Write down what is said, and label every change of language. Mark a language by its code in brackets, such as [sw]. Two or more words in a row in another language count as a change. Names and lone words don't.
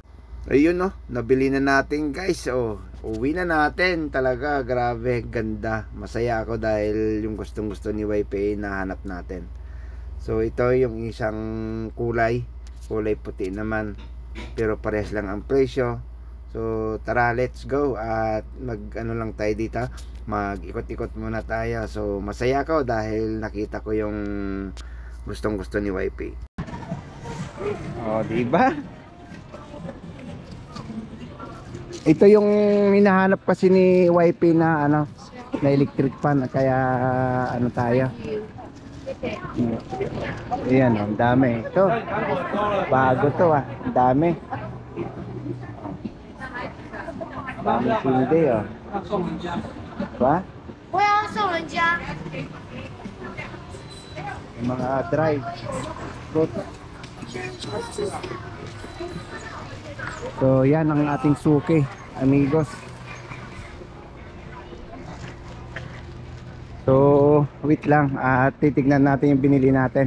[tl] Ayun no, nabili na natin guys. Oh, uwi na natin. Talaga grabe, ganda. Masaya ako dahil yung gustong gusto ni YP nahanap natin. So ito yung isang kulay puti naman, pero parehas lang ang presyo. So tara, [en] let's go. [tl] At mag ano lang tayo dito, mag ikot-ikot muna tayo. So masaya ako dahil nakita ko yung gustong gusto ni YP. Oh, diba? Ito yung hinahanap kasi ni YP na ano, na electric fan, kaya ano tayo. Ayan, ang dami. Ito, bago to ah. Ang dami. Dami silde oh. Diba? [zh] 我要送人家。 [tl] Yung mga [en] dry fruit. [tl] So yan ang ating suki, amigos. So wait lang at titignan natin yung binili natin.